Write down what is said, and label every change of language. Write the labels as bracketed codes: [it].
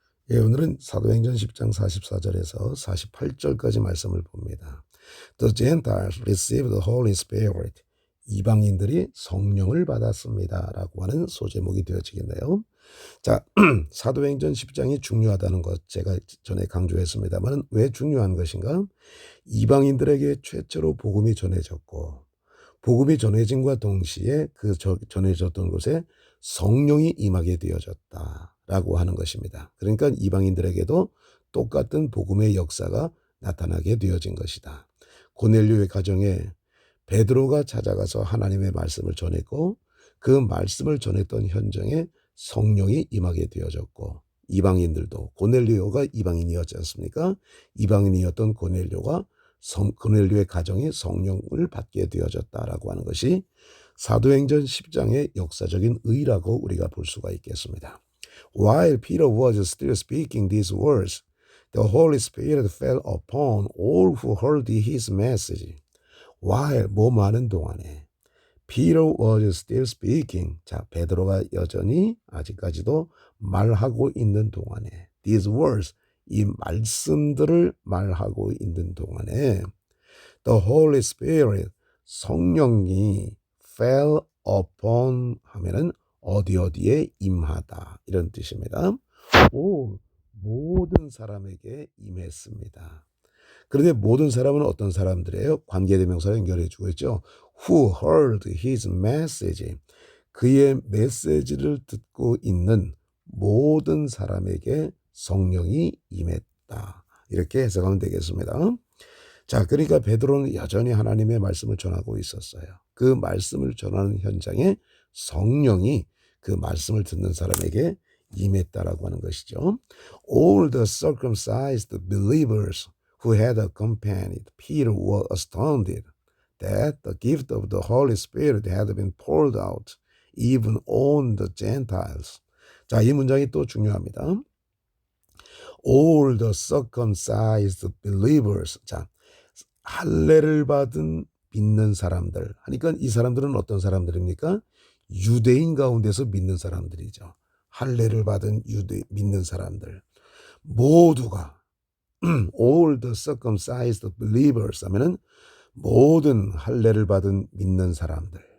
[ko] 예, 오늘은 사도행전 10장 44절에서 48절까지 말씀을 봅니다. [en] The Gentiles received the Holy Spirit. [ko] 이방인들이 성령을 받았습니다. 라고 하는 소제목이 되어지겠네요. 자, 사도행전 10장이 중요하다는 것 제가 전에 강조했습니다만 왜 중요한 것인가? 이방인들에게 최초로 복음이 전해졌고 복음이 전해짐과 동시에 전해졌던 곳에 성령이 임하게 되어졌다라고 하는 것입니다. 그러니까 이방인들에게도 똑같은 복음의 역사가 나타나게 되어진 것이다. 고넬료의 가정에 베드로가 찾아가서 하나님의 말씀을 전했고 그 말씀을 전했던 현장에 성령이 임하게 되어졌고 이방인들도 고넬료가 이방인이었지 않습니까? 이방인이었던 고넬료의 가정이 성령을 받게 되어졌다라고 하는 것이 사도행전 10장의 역사적인 의라고 우리가 볼 수가 있겠습니다. [en] While Peter was still speaking these words, the Holy Spirit fell upon all who heard his message. While [ko] 뭐하는 동안에 [en] Peter was still speaking. [ko] 자, 베드로가 여전히 아직까지도 말하고 있는 동안에 [en] these words, [ko] 이 말씀들을 말하고 있는 동안에 [en] the Holy Spirit, [ko] 성령이 [en] fell upon [ko] 하면은 어디에 임하다 이런 뜻입니다. 모든 사람에게 임했습니다. 그런데 모든 사람은 어떤 사람들이에요? 관계대명사로 연결해 주고 있죠. [en] Who heard his message. [ko] 그의 메시지를 듣고 있는 모든 사람에게 성령이 임했다. 이렇게 해석하면 되겠습니다. 자, 그러니까 베드로는 여전히 하나님의 말씀을 전하고 있었어요. 그 말씀을 전하는 현장에 성령이 그 말씀을 듣는 사람에게 임했다라고 하는 것이죠. [en] All the circumcised believers who had accompanied Peter were astounded that the gift of the Holy Spirit had been poured out even on the Gentiles. [ko] 자, 이 문장이 또 중요합니다. [en] All the circumcised believers. [ko] 자, 할례를 받은 믿는 사람들. 그러니까 이 사람들은 어떤 사람들입니까? 유대인 가운데서 믿는 사람들이죠. 할례를 받은 믿는 사람들. 모두가 [en] all the circumcised believers [ko] 하면은 모든 할례를 받은 믿는 사람들.